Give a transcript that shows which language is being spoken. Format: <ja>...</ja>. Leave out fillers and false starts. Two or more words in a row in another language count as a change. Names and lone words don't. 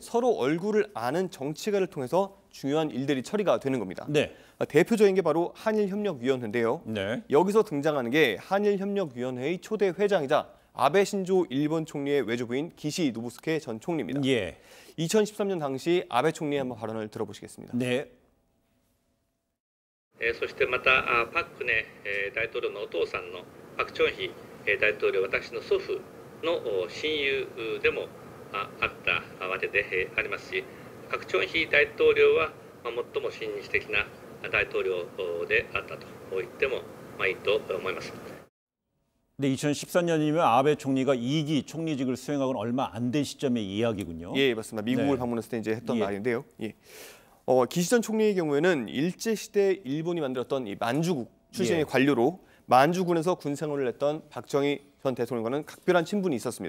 <ko>서로 얼굴을 아는 정치가를 통해서 중요한 일들이 처리가 되는 겁니다. 네. 대표적인 게 바로 한일협력위원회인데요. 네. 여기서 등장하는 게 한일협력위원회의 초대 회장이자 아베 신조 일본 총리의 외조부인 기시 노부스케 전 총리입니다. 예. 2013년 당시 아베 총리의 한번 발언을 들어보시겠습니다. 네.</ko> <ja>そしてまたパク・クネ大統領のお父さんのパク・チョンヒ大統領、私の祖父の親友でもあったわけでありますし、パク・チョンヒ大統領は最も親日的な大統領であったと言ってもいいと思います。</ja> <ko>근데 2014년이면 아베 총리가 2기 총리직을 수행하고는 얼마 안 된 시점의 이야기군요. 예, 맞습니다. 미국을 네. 방문했을 때 이제 했던 예. 말인데요. 예. 기시 전 총리의 경우에는 일제 시대 일본이 만들었던 이 만주국 출신의 예. 관료로 만주군에서 군 생활을 했던 박정희 전 대통령과는 각별한 친분이 있었습니다.</ko>